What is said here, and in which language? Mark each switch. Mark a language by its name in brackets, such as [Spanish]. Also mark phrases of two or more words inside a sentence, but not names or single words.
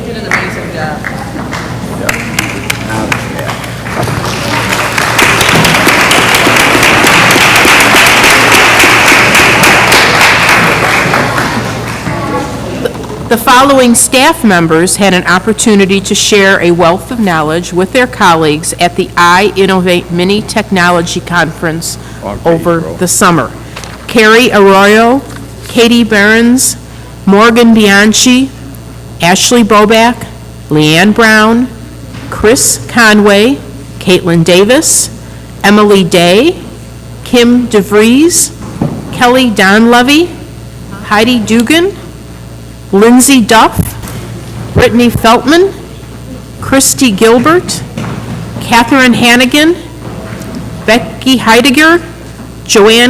[English] The following staff members had an opportunity to share a wealth of knowledge with their colleagues at the I Innovate Mini Technology Conference over the summer. Carrie Arroyo, Katie Behrens, Morgan Bianchi, Ashley Boback, Leanne Brown, Chris Conway, Caitlin Davis, Emily Day, Kim DeVries, Kelly Donlevy, Heidi Dugan, Lindsay Duff, Brittany Feltman, Christy Gilbert, Catherine Hannigan, Becky Heidegger, Joanne